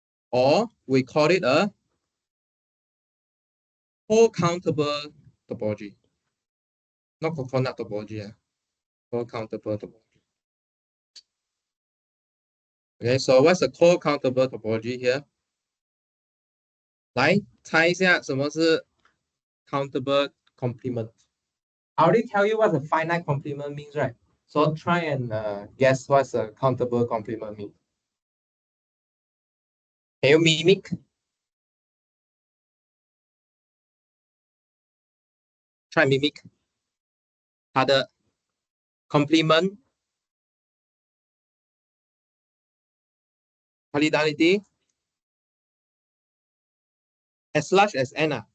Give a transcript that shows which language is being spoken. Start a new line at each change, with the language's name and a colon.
English: Or we call it a co-countable topology. Not coconut topology, co-countable topology. Okay, so what's a co-countable topology here?
Chinese: 来猜一下什么是 countable complement.
English: I already tell you what the finite complement means, right? So try and guess what's a countable complement mean. Can you mimic? Try mimic.
Chinese: 它的
English: complement cardinality as large as n.